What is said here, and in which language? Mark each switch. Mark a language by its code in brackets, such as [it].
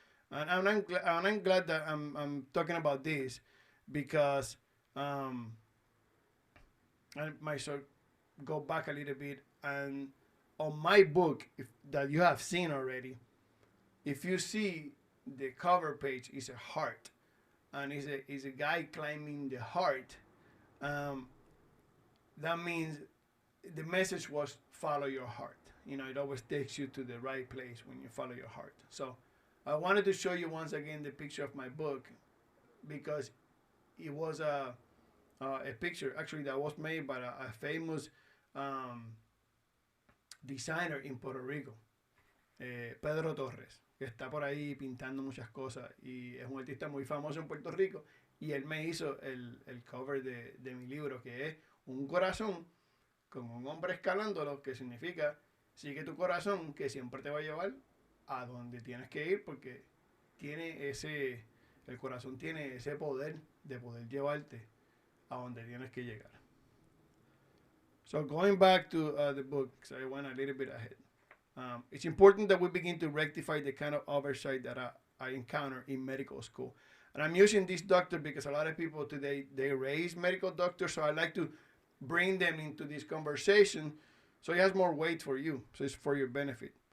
[en] And I'm glad that I'm talking about this because I might sort of go back a little bit and on my book if, that you have seen already, if you see the cover page is a heart and is a guy climbing the heart, um, that means the message was follow your heart. You know, it always takes you to the right place when you follow your heart. So I wanted to show you once again the picture of my book because it was a picture actually that was made by a famous um, designer in Puerto Rico, [es] Pedro Torres, que está por ahí pintando muchas cosas y es un artista muy famoso en Puerto Rico y él me hizo el cover de mi libro que es un corazón con un hombre escalándolo que significa sigue tu corazón que siempre te va a llevar a donde tienes que ir porque tiene el corazón tiene ese poder de poder llevarte a donde tienes que llegar. [en] So going back to the book, because I went a little bit ahead. It's important that we begin to rectify the kind of oversight that I encounter in medical school. And I'm using this doctor because a lot of people today, they raise medical doctors, so I like to bring them into this conversation so it has more weight for you, so it's for your benefit.